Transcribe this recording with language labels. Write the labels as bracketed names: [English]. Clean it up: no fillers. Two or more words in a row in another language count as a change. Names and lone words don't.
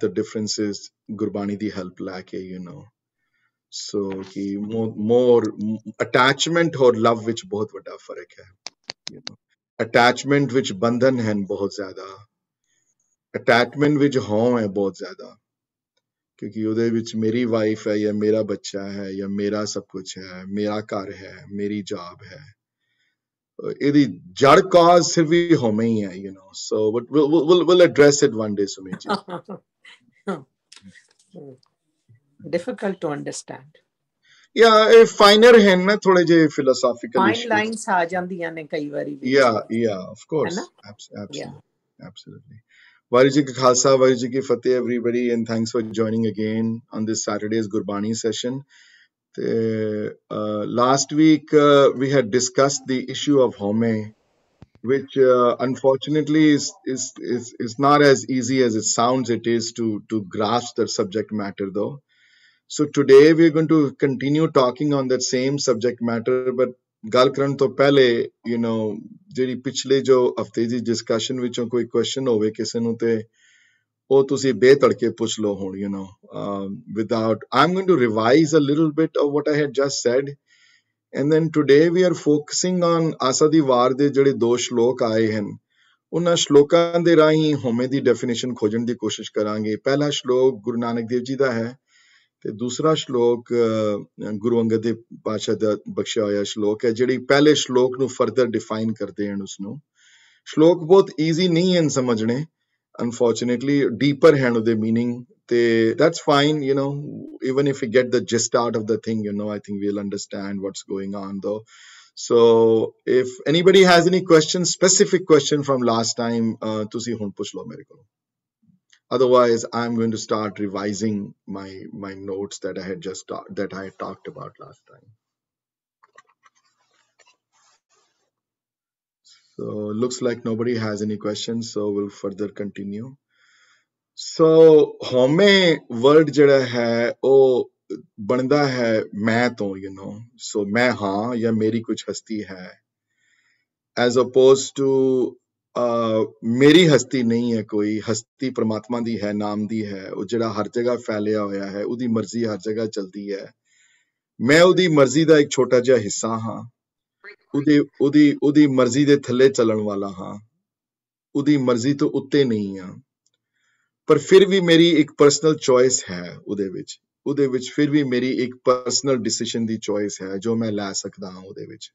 [English] the differences [Punjabi] ਗੁਰਬਾਣੀ ਦੀ ਹੈਲਪ ਲੈ ਕੇ ਸੋ ਕਿ ਮੋਰ ਅਟੈਚਮੈਂਟ ਔਰ ਲਵ ਵਿੱਚ ਬਹੁਤ ਵੱਡਾ ਫਰਕ ਹੈ ਅਟੈਚਮੈਂਟ ਵਿੱਚ ਬੰਧਨ ਹਨ ਬਹੁਤ ਜ਼ਿਆਦਾ ਅਟੈਚਮੈਂਟ ਵਿੱਚ ਹਉ ਹੈ ਬਹੁਤ ਜ਼ਿਆਦਾ ਕਿਉਂਕਿ ਉਹਦੇ ਵਿੱਚ ਮੇਰੀ ਵਾਈਫ ਹੈ ਜਾਂ ਮੇਰਾ ਬੱਚਾ ਹੈ ਜਾਂ ਮੇਰਾ ਸਭ ਕੁਝ ਹੈ ਮੇਰਾ ਘਰ ਹੈ ਮੇਰੀ ਜੌਬ ਹੈ ਇਹਦੀ ਜੜ ਕਾਜ਼ ਸਿਰਫ ਹੀ ਹਉਮੈ ਹੀ ਹੈ ਸੋ [English] we'll address it one day Sumit difficult to understand [Punjabi] ਇਹ ਫਾਈਨਰ ਹੈ ਨਾ ਥੋੜੇ ਜਿਹੇ philosophical [English] fine lines [Punjabi] ਆ ਜਾਂਦੀਆਂ ਨੇ ਕਈ ਵਾਰੀ [English] yeah of course absolutely [Punjabi] ਵਾਹਿਗੁਰੂ ਜੀ ਕਾ ਖਾਲਸਾ ਵਾਹਿਗੁਰੂ ਜੀ ਕੀ ਫਤਿਹ [English] everybody and thanks for joining again on this Saturday's Gurbani session last week we had discussed the issue of home which unfortunately is not as easy as it sounds it is to grasp the subject matter though So today we're going to continue talking on that same subject matter, but [Punjabi] ਗੱਲ ਕਰਨ ਤੋਂ ਪਹਿਲੇ ਜਿਹੜੀ ਪਿਛਲੇ ਜੋ ਹਫਤੇ ਦੀ ਡਿਸਕਸ਼ਨ ਵਿੱਚੋਂ ਕੋਈ ਕੁਐਸਚਨ ਹੋਵੇ ਕਿਸੇ ਨੂੰ ਤੇ ਉਹ ਤੁਸੀਂ ਬੇਤੜਕੇ ਪੁੱਛ ਲਓ ਹੁਣ [English] without I'm going to revise a little bit of what I had just said, and then today we are focusing on [Punjabi] ਆਸਾ ਦੀ ਵਾਰ ਦੇ ਜਿਹੜੇ 2 ਸ਼ਲੋਕ ਆਏ ਹਨ ਉਹਨਾਂ ਸ਼ਲੋਕਾਂ ਦੇ ਰਾਹੀਂ ਹੋਮੇ ਦੀ ਡੈਫੀਨੇਸ਼ਨ ਖੋਜਣ ਦੀ ਕੋਸ਼ਿਸ਼ ਕਰਾਂਗੇ। ਪਹਿਲਾ ਸ਼ਲੋਕ ਗੁਰੂ ਨਾਨਕ ਦੇਵ ਜੀ ਦਾ ਹੈ ਤੇ ਦੂਸਰਾ ਸ਼ਲੋਕ ਗੁਰੂ ਅੰਗਦ ਦੇਵ ਪਾਤਸ਼ਾਹ ਦਾ ਬਖਸ਼ਿਆ ਹੋਇਆ ਸ਼ਲੋਕ ਹੈ, ਜਿਹੜੀ ਪਹਿਲੇ ਸ਼ਲੋਕ ਨੂੰ [English] further define [Punjabi] ਕਰਦੇ ਹਨ। ਉਸਨੂੰ ਸ਼ਲੋਕ ਬਹੁਤ ਈਜ਼ੀ ਨਹੀਂ ਹਨ ਸਮਝਣੇ, [English] unfortunately deeper [Punjabi] ਹਨ ਉਹਦੇ ਮੀਨਿੰਗ ਤੇ [English] that's fine, even if we get the gist out of the thing, I think we'll understand what's going on though. So if anybody has any questions, specific question from last time, [Punjabi] ਤੁਸੀਂ ਹੁਣ ਪੁੱਛ ਲਓ ਮੇਰੇ ਕੋਲ। [English] Otherwise, I'm going to start revising my notes that I had talked about last time. So looks like nobody has any questions, so we'll further continue. So home word [Punjabi] ਜਿਹੜਾ ਹੈ ਉਹ ਬਣਦਾ ਹੈ ਮੈਂ ਤੋਂ, so ਮੈਂ ਹਾਂ ਜਾਂ ਮੇਰੀ ਕੁਝ ਹਸਤੀ ਹੈ, [English] as opposed to [Punjabi] ਮੇਰੀ ਹਸਤੀ ਨਹੀਂ ਹੈ, ਕੋਈ ਹਸਤੀ ਪ੍ਰਮਾਤਮਾ ਦੀ ਹੈ, ਨਾਮ ਦੀ ਹੈ, ਉਹ ਜਿਹੜਾ ਹਰ ਜਗ੍ਹਾ ਫੈਲਿਆ ਹੋਇਆ ਹੈ, ਉਹਦੀ ਮਰਜ਼ੀ ਹਰ ਜਗ੍ਹਾ ਚਲਦੀ ਹੈ। ਮੈਂ ਉਹਦੀ ਮਰਜ਼ੀ ਦਾ ਇੱਕ ਛੋਟਾ ਜਿਹਾ ਹਿੱਸਾ ਹਾਂ, ਉਹਦੀ ਮਰਜ਼ੀ ਦੇ ਥੱਲੇ ਚੱਲਣ ਵਾਲਾ ਹਾਂ, ਉਹਦੀ ਮਰਜ਼ੀ ਤੋਂ ਉੱਤੇ ਨਹੀਂ ਹਾਂ, ਪਰ ਫਿਰ ਵੀ ਮੇਰੀ ਇੱਕ [English] personal choice [Punjabi] ਹੈ ਉਹਦੇ ਵਿੱਚ ਫਿਰ ਵੀ ਮੇਰੀ ਇੱਕ [English] personal decision [Punjabi] ਦੀ ਚੋਇਸ ਹੈ ਜੋ ਮੈਂ ਲੈ ਸਕਦਾ ਹਾਂ ਉਹਦੇ ਵਿੱਚ।